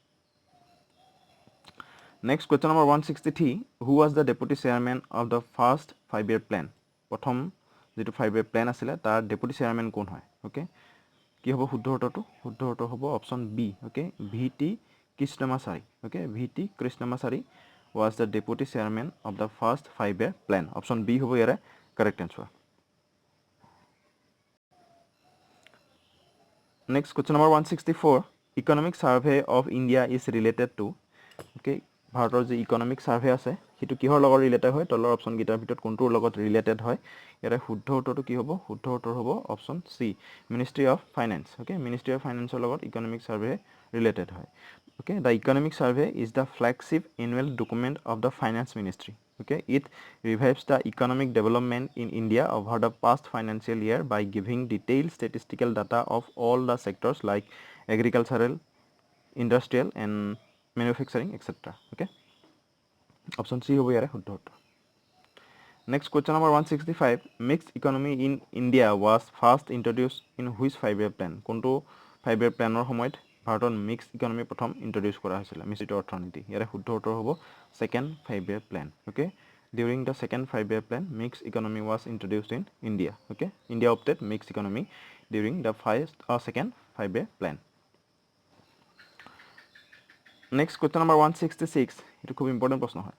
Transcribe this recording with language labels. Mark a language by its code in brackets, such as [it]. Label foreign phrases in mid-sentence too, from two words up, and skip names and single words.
[en] Next question number 163, who was the deputy chairman of the first 5-year plan. [as] প্ৰথম যিটো 5-year প্লেন আছিলে তাৰ ডেপুটি চেয়াৰমেন কোন হয়? অ'কে, কি হ'ব শুদ্ধ উত্তৰটো? শুদ্ধ উত্তৰ হ'ব অপশ্যন বি। [en] অ'কে, VT কৃষ্ণমাচাৰী। অ'কে, VT কৃষ্ণমাচাৰী was the deputy chairman of the first 5-year plan. [as] Option B হ'ব ইয়াৰে [en] correct answer. Next question number 164, economic survey of India is related to. [as] Okay, ভাৰতৰ যে [en] economic survey [as] আছে সেইটো কিহৰ লগত ৰিলেটেড হয়? তলৰ অপশ্যন কেইটাৰ ভিতৰত কোনটোৰ লগত ৰিলেটেড হয়? ইয়াৰে শুদ্ধ উত্তৰটো কি হ'ব? শুদ্ধ উত্তৰ হ'ব অপশ্যন চি, [en] Ministry of Finance. [as] অ'কে, [en] Ministry of Financeৰ [as] লগত [en] economic survey [as] ৰিলেটেড হয়। [en] Okay, the economic survey is the flagship annual document of the finance ministry. Okay, it revives the economic development in India over the past financial year by giving detailed statistical data of all the sectors like agricultural, industrial and manufacturing, etc. [as] Okay, option C হ'ব ইয়াৰে শুদ্ধ উত্তৰ. [en] Next question number 165, mixed economy in India was first introduced in which 5-year plan? [as] Konto 5-year planer সময়ত ভাৰতত [en] mix economy [as] প্ৰথম ইণ্ট্ৰডিউচ কৰা হৈছিলে, মিশ্ৰিত অৰ্থনীতি। ইয়াৰে শুদ্ধ উত্তৰ হ'ব ছেকেণ্ড 5-year প্লেন। [en] Okay, during the second 5-year plan mix economy was introduced in India. Okay, India opted mix economy during the second 5-year plan. next question number [as] 166, এইটো খুব ইম্পৰ্টেণ্ট প্ৰশ্ন হয়।